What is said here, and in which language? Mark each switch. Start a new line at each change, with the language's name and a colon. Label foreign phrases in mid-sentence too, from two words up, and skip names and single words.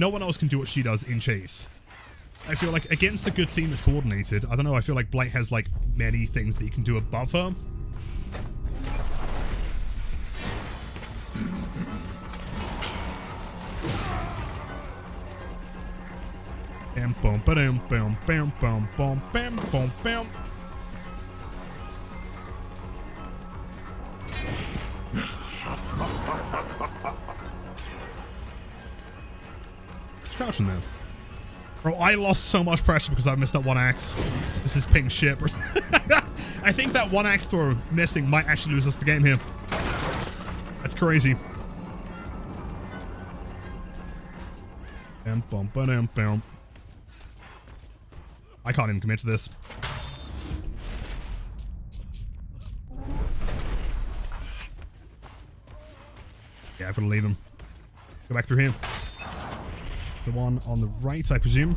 English: No one else can do what she does in Chase. I feel like against a good team that's coordinated, I don't know, I feel like Blight has, like, many things that you can do above her. Bam, boom, ba-dum, bam, bam, bam, bam, bam, bam, bam. It's crouching there. Bro, I lost so much pressure because I missed that one axe. This is pink shit. I think that one axe throw missing might actually lose us the game here. That's crazy. Bam, bam, ba-dum, bam. I can't even commit to this. Yeah, I've got to leave him. Go back through here. The one on the right, I presume.